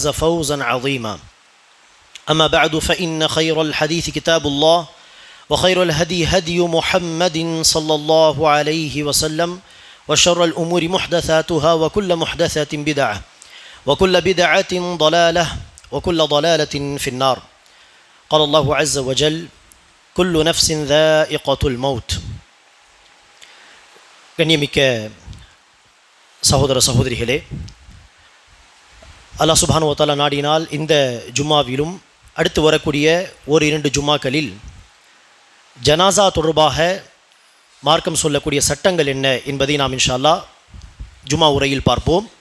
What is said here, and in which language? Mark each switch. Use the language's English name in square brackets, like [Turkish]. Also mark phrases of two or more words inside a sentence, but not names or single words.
[Arabic] فوزا عظيما أما بعد فإن خير الحديث كتاب الله وخير الهدي هدي محمد صلى الله عليه وسلم وشر الأمور محدثاتها وكل محدثة بدعة وكل بدعة ضلالة وكل ضلالة في النار قال الله عز وجل كل نفس ذائقة الموت கண்ணியமிக்க [Tamil] சகோதர சகோதரிகளே, [Arabic] الله سبحانه وتعالى [Tamil] நாடினால் இந்த ஜும்மாவிலும் அடுத்து வரக்கூடிய ஒரு 2 ஜும்மாக்களில் ஜனாசா தொடர்பாக மார்க்கம் சொல்லக்கூடிய சட்டங்கள் என்ன என்பதை நாம் [Arabic] إن شاء الله [Tamil] ஜும்மா உரையில் பார்ப்போம்.